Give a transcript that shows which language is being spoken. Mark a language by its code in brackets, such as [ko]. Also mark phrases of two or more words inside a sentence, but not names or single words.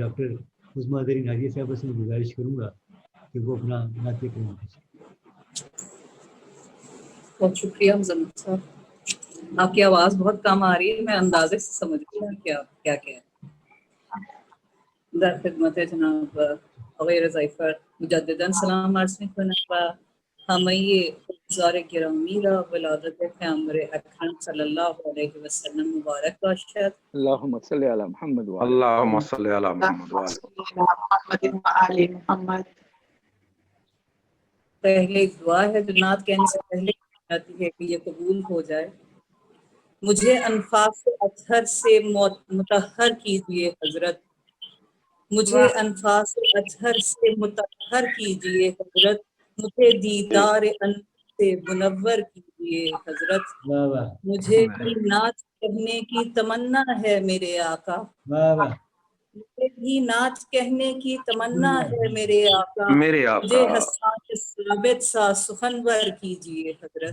[ur] ڈاکٹر عظمیٰ زرین حاجی صاحبہ سے میں گزارش کروں گا کہ وہ اپنا نعت کلام پیش کریں۔ بہت شکریہ مزمل صاحب، آپ کی آواز بہت کم آ رہی ہے، میں اندازے سے سمجھ رہی ہوں کیا کیا کہہ در خدمت ہے جناب غیر ضیفر [fa] مجدداً سلام عرض میکنم و همه حضار گرامی را ولادت پیامبر اکرم [ar] صلی الله علیه و سلم [fa] مبارک باشد. [ar] اللهم صل علی محمد و علی اللهم صل علی محمد و علی محمد۔ [ur] پہلے ایک دعا ہے جو نعت کہنے سے پہلے آتی ہے کہ یہ قبول ہو جائے۔ مجھے انفاس اطہر سے مطہر کیجیے حضرت، مجھے انفاس اطہر سے مطہر کیجیے حضرت، مجھے دیدار انور سے منور کیجیے حضرت، مجھے بھی نعت کہنے کی تمنا ہے میرے آقا، مجھے بھی نعت کہنے کی تمنا ہے میرے آقا، مجھے حسان ثابت سا سخنور کیجیے حضرت۔